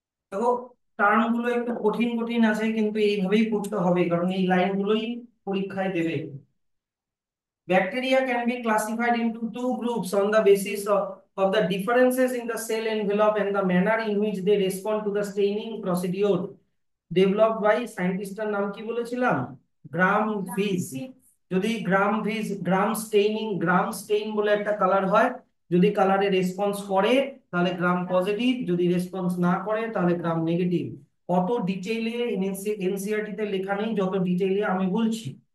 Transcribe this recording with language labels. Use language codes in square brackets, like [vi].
[bn] দেখো, টার্ম গুলো একটু কঠিন কঠিন আছে, কিন্তু এইভাবেই পড়তে হবে কারণ এই লাইনগুলোই পরীক্ষায় দেবে। [en] Bacteria can be classified into two groups on the basis of the differences in the cell envelope and the manner in which they respond to the staining procedure developed by [bn] সায়েন্টিস্টটার নাম কি বলেছিলাম? গ্রাম ভিজ। যদি গ্রাম স্টেইন বলে একটা colour হয়, যদি কালারে response করে তাহলে গ্রাম পজিটিভ, যদি রেসপন্স না করে তাহলে গ্রাম নেগেটিভ। অত ডিটেইলে এনসিইআরটি তে লেখা নেই যত ডিটেইলে আমি বলছি।